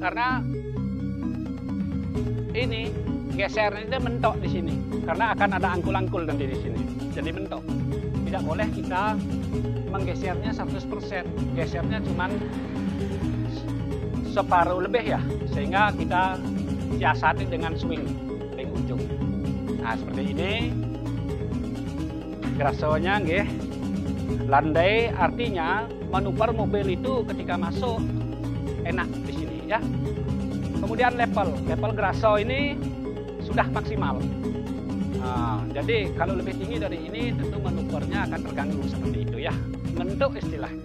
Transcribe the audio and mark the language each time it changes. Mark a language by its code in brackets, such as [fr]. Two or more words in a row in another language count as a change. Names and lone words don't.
[id] Karena ini geser ini mentok di sini, karena akan ada angkul-angkul nanti di sini. Jadi mentok. Tidak boleh kita menggesernya 100%. Gesernya cuman separuh lebih ya, sehingga kita siasati dengan swing di ujung. Nah seperti ini gerasonya nggih. Landai artinya manuver mobil itu ketika masuk enak di sini ya. Kemudian level geraso ini sudah maksimal. Nah, jadi kalau lebih tinggi dari ini tentu manuvernya akan terganggu seperti itu ya. Ngentuk istilahnya.